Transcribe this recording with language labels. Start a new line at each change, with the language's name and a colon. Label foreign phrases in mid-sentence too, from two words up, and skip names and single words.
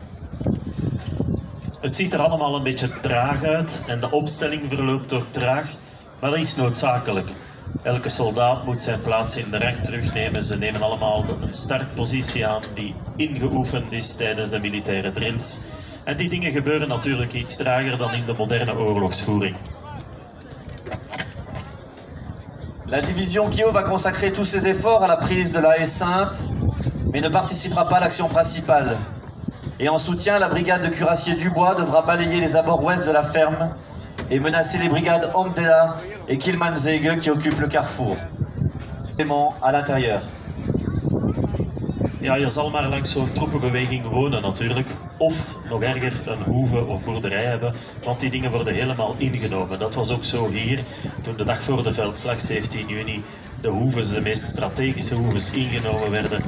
Dutch: Het ziet er allemaal een beetje traag uit en de opstelling verloopt ook traag, maar dat is noodzakelijk. Elke soldaat moet zijn plaats in de rang terugnemen. Ze nemen allemaal een startpositie aan die ingeoefend is tijdens de militaire drills. En die dingen gebeuren natuurlijk iets trager dan in de moderne oorlogsvoering.
French: La division Kio va consacrer tous ses efforts à la prise de la haie sainte, mais ne participera pas à l'action principale. Et en soutien, la brigade de cuirassiers Dubois devra balayer les abords ouest de la ferme et menacer les brigades Omdela et Kilmanzege qui occupent le carrefour. À l'intérieur.
Dutch: Ja, je zal maar langs zo'n troepenbeweging wonen natuurlijk. Of, nog erger, een hoeve of boerderij hebben, want die dingen worden helemaal ingenomen. Dat was ook zo hier, toen de dag voor de veldslag, 17 juni, de hoeves, de meest strategische hoeves, ingenomen werden.